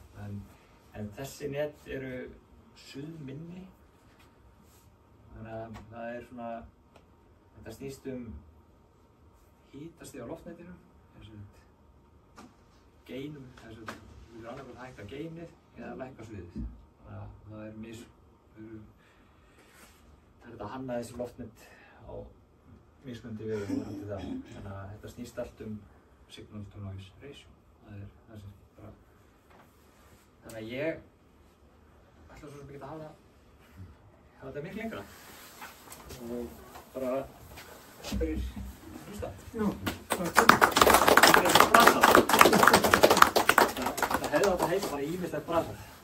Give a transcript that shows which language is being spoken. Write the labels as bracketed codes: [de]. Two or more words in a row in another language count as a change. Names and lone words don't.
[is] En þessi net eru suðminni, þannig að það er svona, þetta snýst hitastig á loftnetinu, geinum, við erum annarkvæmt að hækka geinið eða lækka sviðið. Þannig að það er það er þetta að hanna þessi loftnet á mismunandi vegu varðandi það. Þannig að þetta snýst allt [en] signal to noise ratio. [is] Það er það sem bara... Þannig að ég ætla svo sem ekki að hafa þetta miklu lengra. Og bara fyrir hlusta. Já, takk. Þetta er eitthvað brasar. Þetta hefði átt að heita bara ýmislegt brasar.